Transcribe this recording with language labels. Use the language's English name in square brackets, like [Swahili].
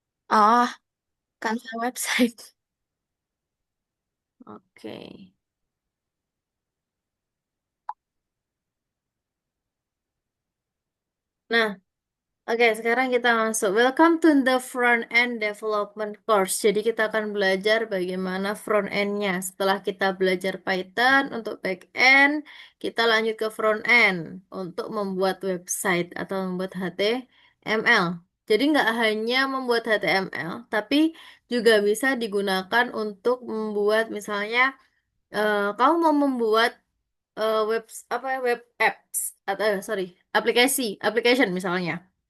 [English] Oh, Canva website. [Indonesian] Oke. Nah, Oke, sekarang kita masuk. [English] Welcome to the front end development course. [Indonesian] Jadi kita akan belajar bagaimana front end-nya. Setelah kita belajar Python untuk back end, kita lanjut ke front end untuk membuat website atau membuat HTML. Jadi nggak hanya membuat HTML, tapi juga bisa digunakan untuk membuat misalnya kamu mau membuat web apa ya, web apps atau sorry aplikasi application misalnya.